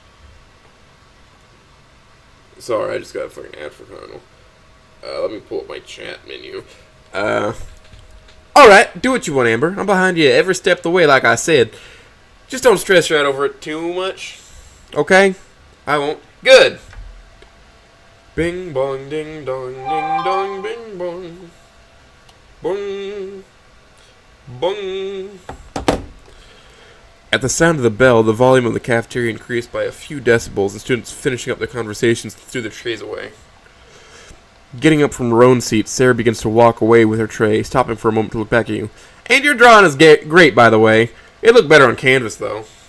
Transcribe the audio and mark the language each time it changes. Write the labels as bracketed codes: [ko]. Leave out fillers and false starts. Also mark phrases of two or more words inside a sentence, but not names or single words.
[en] Sorry, I just got a fucking ad for Connell. Let me pull up my chat menu. Alright, do what you want, Amber. I'm behind you every step of the way, like I said. Just don't stress out over it too much. Okay? I won't. Good! Bing bong ding dong ding dong bing bong. Bong. Bong. At the sound of the bell, the volume of the cafeteria increased by a few decibels, and students finishing up their conversations threw their trays away. Getting up from her own seat, Sarah begins to walk away with her tray, stopping for a moment to look back at you. And your drawing is great, by the way. It looked better on canvas, though.